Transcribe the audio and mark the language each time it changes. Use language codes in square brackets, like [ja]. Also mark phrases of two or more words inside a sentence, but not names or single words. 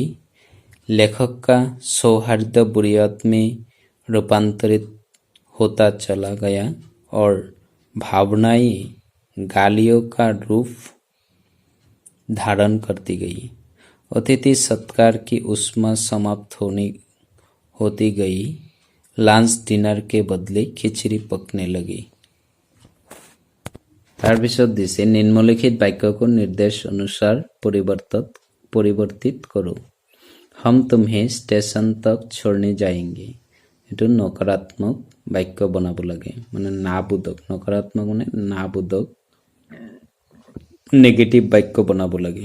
[hi] लेखक का सौहार्द बुरियत में रूपांतरित होता चला गया और भावनाएं गालियों का रूप धारण करती गई। अतिथि सत्कार की उष्मा समाप्त होती गई। [en] lunch dinner [hi] के बदले खिचड़ी पकने लगी। [as] তাৰপিছত দিছে নিম্নলিখিত বাক্য [hi] को निर्देश अनुसार परिवर्तित करो। हम तुम्हें स्टेशन तक छोड़ने जाएंगे। [as] এইটো নকাৰাত্মক বাক্য বনাব লাগে, মানে নাবোধক। নকাৰাত্মক মানে নাবোধক নেগেটিভ বাক্য বনাব লাগে।